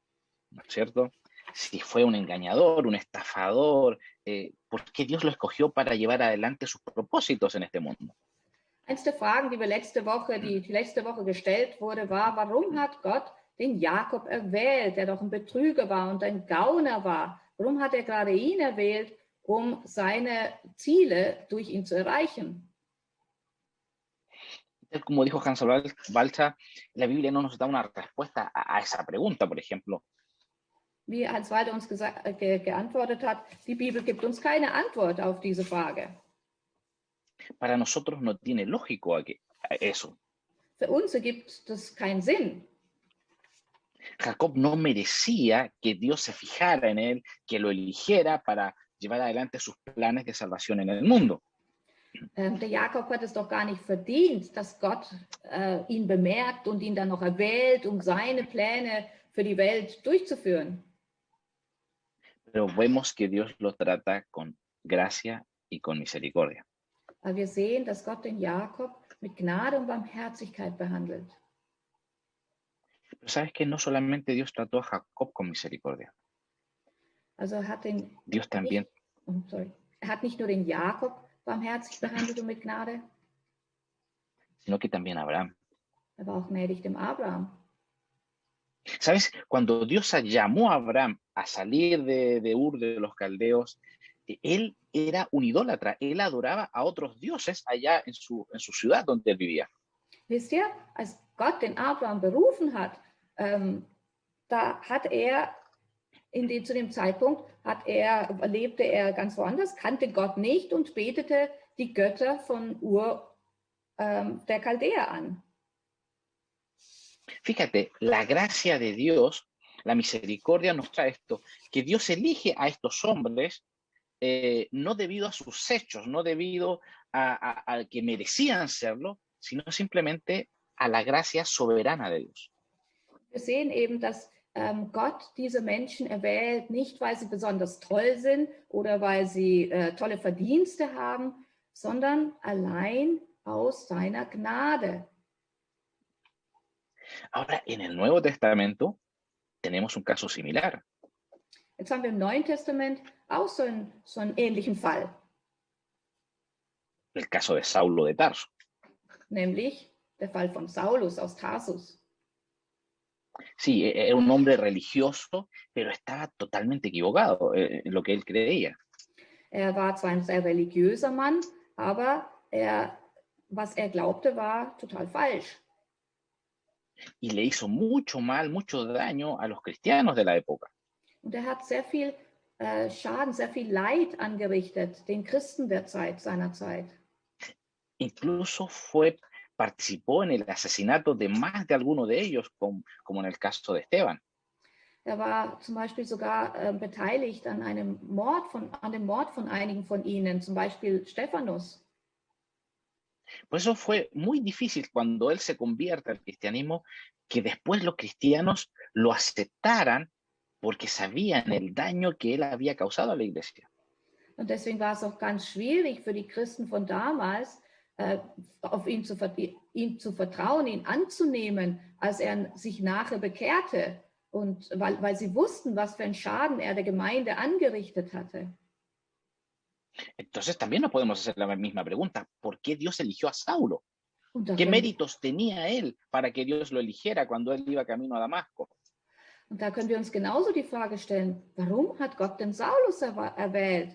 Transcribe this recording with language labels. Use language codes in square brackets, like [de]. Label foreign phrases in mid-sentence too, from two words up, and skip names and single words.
[es] ¿No es cierto? Si fue un engañador, un estafador, ¿por qué Dios lo escogió para llevar adelante sus propósitos en este mundo? [de] Eins der Fragen, die die letzte Woche gestellt wurde, war, warum hat Gott den Jakob erwählt, der doch ein Betrüger war und ein Gauner war? Warum hat er gerade ihn erwählt, um seine Ziele durch ihn zu erreichen? [es] Como dijo Hans Balcha, la Biblia no nos da una respuesta a esa pregunta, por ejemplo. [de] Wie Hans Walter uns geantwortet hat, die Bibel gibt uns keine Antwort auf diese Frage. [es] Para nosotros no tiene lógico eso. [de] Für uns ergibt das keinen Sinn. [es] Jacob no merecía que Dios se fijara en él, que lo eligiera para llevar adelante sus planes de salvación en el mundo. [de] Der Jakob hat es doch gar nicht verdient, dass Gott ihn bemerkt und ihn dann noch erwählt, um seine Pläne für die Welt durchzuführen. [es] Pero vemos que Dios lo trata con gracia y con misericordia. [de] Aber wir sehen, dass Gott den Jakob mit Gnade und Barmherzigkeit behandelt. [es] Pero sabes que no solamente Dios trató a Jacob con misericordia. [de] Also hat [es] Dios también. [de] Er hat nicht nur den Jakob barmherzig behandelt und mit Gnade, [es] sino que también a Abraham. [de] Er war auch gnädig dem Abraham. [es] ¿Sabes? Cuando Dios llamó a Abraham a salir de Ur de los Caldeos, él era un idólatra, él adoraba a otros dioses allá en su ciudad donde él vivía. [de] Wisst ihr, als Gott den Abraham berufen hat, da hat er zu dem Zeitpunkt lebte er ganz woanders, kannte Gott nicht und betete die Götter von Ur der Chaldäer an. [es] Fíjate, la gracia de Dios, la misericordia nos trae esto, que Dios elige a estos hombres no debido a sus hechos, no debido a que merecían serlo, sino simplemente a la gracia soberana de Dios. [de] Wir sehen eben, dass Gott diese Menschen erwählt, nicht weil sie besonders toll sind oder weil sie tolle Verdienste haben, sondern allein aus seiner Gnade. [es] Ahora, en el Nuevo Testamento tenemos un caso similar. [de] Jetzt haben wir im Neuen Testament auch so einen ähnlichen Fall. [es] El caso de Saulo de Tarso. [de] Nämlich der Fall von Saulus aus Tarsus. [es] Sí, era un hombre religioso, pero estaba totalmente equivocado en lo que él creía. [de] Er war zwar ein sehr religiöser Mann, aber was er glaubte, war total falsch. [es] Y le hizo mucho mal, mucho daño a los cristianos de la época. [de] Und er hat sehr viel Schaden, sehr viel Leid angerichtet den Christen seiner Zeit. [es] Incluso participó en el asesinato de más de alguno de ellos, como en el caso de Esteban. [de] Er war zum Beispiel sogar beteiligt an dem Mord von einigen von ihnen, zum Beispiel Stephanus. [es] Por eso fue muy difícil cuando él se convierte al cristianismo, que después los cristianos lo aceptaran porque sabían el daño que él había causado a la iglesia. [de] Und deswegen war es auch ganz schwierig für die Christen von damals, auf ihn zu vertrauen, ihn anzunehmen, als er sich nachher bekehrte. Und weil sie wussten, was für einen Schaden er der Gemeinde angerichtet hatte. [es] Entonces también nos podemos hacer la misma pregunta. ¿Por qué Dios eligió a Saulo? ¿Qué méritos tenía él para que Dios lo eligiera cuando él iba camino a Damasco? [de] Und da können wir uns genauso die Frage stellen, warum hat Gott den Saulus erwählt?